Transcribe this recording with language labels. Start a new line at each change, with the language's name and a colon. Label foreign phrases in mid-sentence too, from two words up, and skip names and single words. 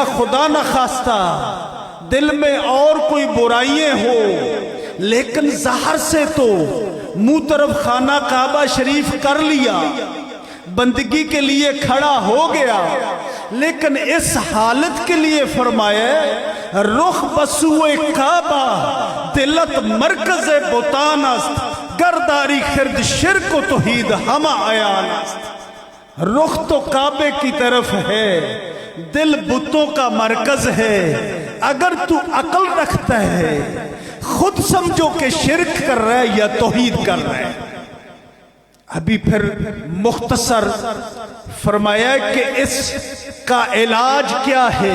Urdu: خدا نہ خواستہ دل میں اور کوئی برائیاں ہو، لیکن ظاہر سے تو منہ طرف خانہ کعبہ شریف کر لیا، بندگی کے لیے کھڑا ہو گیا، لیکن اس حالت کے لیے فرمایا
Persian: رخ بسوئے کعبہ دلت مرکز بتان است، گرداری خرد شرک و توحید ہما عیان است۔
Urdu: رخ تو کعبے کی طرف ہے، دل بتوں کا مرکز ہے۔ اگر تو عقل رکھتا ہے، خود سمجھو کہ شرک کر رہا ہے یا توحید کر رہا ہے۔ ابھی پھر مختصر فرمایا کہ اس کا علاج کیا ہے۔